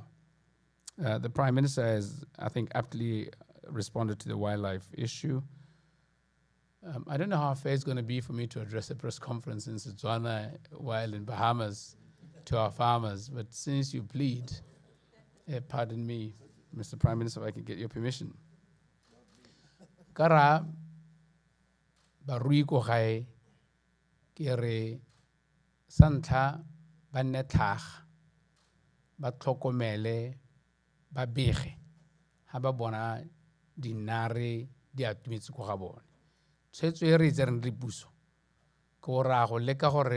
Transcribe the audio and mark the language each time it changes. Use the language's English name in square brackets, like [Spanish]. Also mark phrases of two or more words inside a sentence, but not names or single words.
[English] The Prime Minister has, I think, aptly responded to the wildlife issue. I don't know how fair it's going to be for me to address a press conference in Botswana while in Bahamas to our farmers, but since you plead, pardon me, Mr. Prime Minister, if I can get your permission. [Tswana] Kara barui ko gae ke re santla ba nne tlhaga ba tlhokomele ba bege ha ba bona dinare di atumetse ko ga bone tshwetso e re tsereng re puso ko ra go leka gore